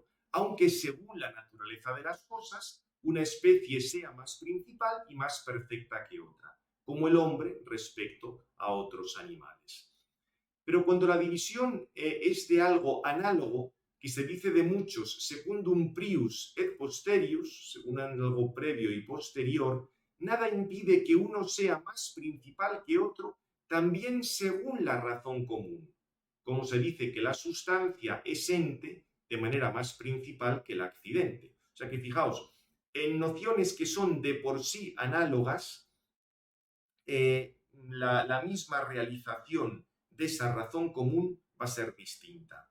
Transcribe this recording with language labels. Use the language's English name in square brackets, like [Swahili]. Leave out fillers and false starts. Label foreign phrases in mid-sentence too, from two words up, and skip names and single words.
[Spanish] Aunque según la naturaleza de las cosas, una especie sea más principal y más perfecta que otra, como el hombre respecto a otros animales. Pero cuando la división es de algo análogo, que se dice de muchos [Latin] secundum prius et posterius, [Spanish] según algo previo y posterior, nada impide que uno sea más principal que otro, también según la razón común. Como se dice que la sustancia es ente de manera más principal que el accidente. O sea que fijaos, en nociones que son de por sí análogas, la misma realización de esa razón común va a ser distinta.